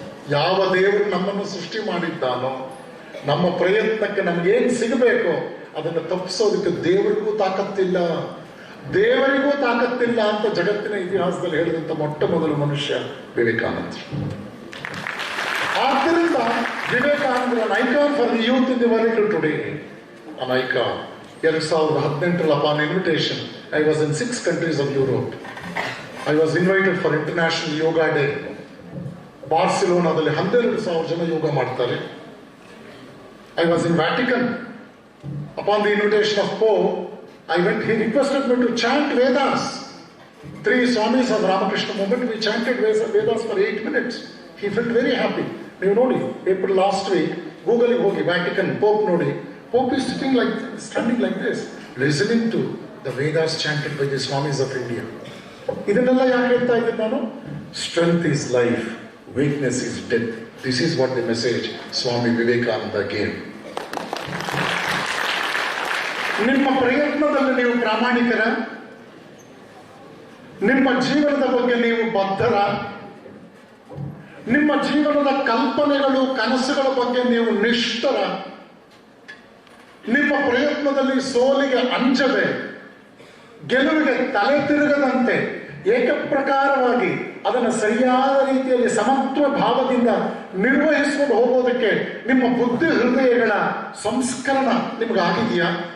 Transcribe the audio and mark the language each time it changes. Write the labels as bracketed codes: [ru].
[kn] ಯಾವ ದೇವರು ನಮ್ಮನ್ನು ಸೃಷ್ಟಿ ಮಾಡಿದ್ದಾನೋ, ನಮ್ಮ ಪ್ರಯತ್ನಕ್ಕೆ ನಮ್ಗೇನು ಸಿಗಬೇಕೋ ಅದನ್ನು ತಪ್ಪಿಸೋದಕ್ಕೆ ದೇವರಿಗೂ ತಾಕತ್ತಿಲ್ಲ. ದೇವರಿಗೂ ತಾಕತ್ತಿಲ್ಲ ಅಂತ ಜಗತ್ತಿನ ಇತಿಹಾಸದಲ್ಲಿ ಹೇಳಿದಂತ ಮೊಟ್ಟ ಮೊದಲು ಮನುಷ್ಯ ವಿವೇಕಾನಂದರು. ಆದ್ದರಿಂದ ವಿವೇಕಾನಂದರ [en] Icon for the youth in the world today. An icon 2018 upon invitation, I was in 6 countries of Europe. I was invited for International Yoga Day. [kn] ಬಾರ್ಸಿಲೋನಾದಲ್ಲಿ 12,000 ಜನ ಯೋಗ ಮಾಡ್ತಾರೆ. [en] I was in Vatican. Upon the invitation of Pope, I went, he requested me to chant Vedas. 3 Swamis of Ramakrishna movement, we chanted Vedas for 8 minutes. He felt very happy. [kn] ನೀವು ನೋಡಿ, [en] April last week, Google ಹೋಗಿ Vatican Pope ನೋಡಿ, Pope is standing like this, listening to the Vedas chanted by the Swamis of India. [kn] ಇದನ್ನೆಲ್ಲ ಯಾಕೆ ಹೇಳ್ತಾ ಇದ್ದೀನಿ ನಾನು? [en] Strength is life, weakness is death. This is what the message Swami Vivekananda gave. [kn] ನಿಮ್ಮ ಪ್ರಯತ್ನದಲ್ಲಿ ನೀವು ಪ್ರಾಮಾಣಿಕರ, ನಿಮ್ಮ ಜೀವನದ ಬಗ್ಗೆ ನೀವು ಬದ್ಧರ, ನಿಮ್ಮ ಜೀವನದ ಕಲ್ಪನೆಗಳು ಕನಸುಗಳ ಬಗ್ಗೆ ನೀವು ನಿಷ್ಠರ, ನಿಮ್ಮ ಪ್ರಯತ್ನದಲ್ಲಿ ಸೋಲಿಗೆ ಅಂಜದೆ, ಗೆಲುವಿಗೆ ತಲೆ ತಿರುಗದಂತೆ ಏಕಪ್ರಕಾರವಾಗಿ ಅದನ್ನು ಸರಿಯಾದ ರೀತಿಯಲ್ಲಿ ಸಮತ್ವ ಭಾವದಿಂದ ನಿರ್ವಹಿಸಿಕೊಂಡು ಹೋಗೋದಕ್ಕೆ ನಿಮ್ಮ ಬುದ್ಧಿ ಹೃದಯಗಳ ಸಂಸ್ಕರಣ ನಿಮಗಾಗಿದೆಯಾ?